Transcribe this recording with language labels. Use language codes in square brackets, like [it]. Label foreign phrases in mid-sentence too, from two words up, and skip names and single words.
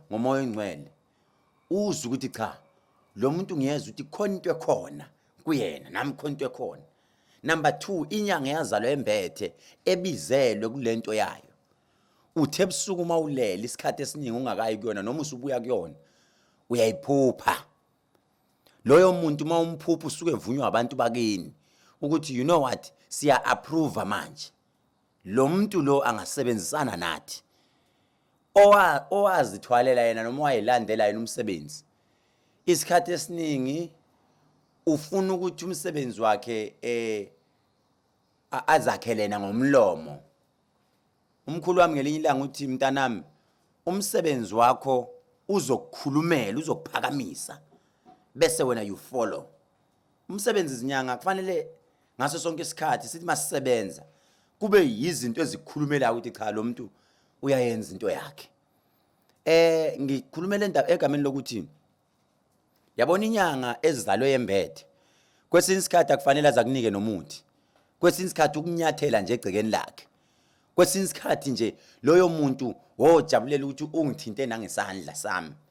[zu] ngomoya ongcwele uzwe ukuthi cha lo muntu ngiyezwa ukuthi khona into ekhona kuyena nami khona into ekhona number 2 inyanga yazalwa embethe ebizelwe kulento yayo uthe ebusuku mawulela isikhathi esiningi ungakayi kuyona noma usubuya kuyona uyayiphupha loyo muntu mawumphupha usuke evunywa abantu bakini ukuthi [en] you know what [zu] siya approve manje lo muntu lo angasebenzisana nathi owazithwalela yena noma wayilandela yena umsebenzi isikhathi esiningi ufuna ukuthi umsebenzi wakhe azakhelena ngomlomo umkhulu wami ngelinye ilanga uthi mntanami umsebenzi wakho uzokukhulumela uzokuphakamisa bese wena [en] you follow [zu] umsebenzi izinyanga kufanele ngaso sonke isikhathi sithi masisebenza kube yizinto ezikhulumela ukuthi cha lo muntu uyayenza into yakhe ngikhulumela indaba egameni lokuthi yabona inyanga ezizalwe yembethe kwesinye isikhathi akufanele azakunike nomuthi kwesinye isikhathi ukunyathela nje egcekeni lakhe kwesinye isikhathi nje loyo muntu wojabulela ukuthi ungithinte nangesandla sami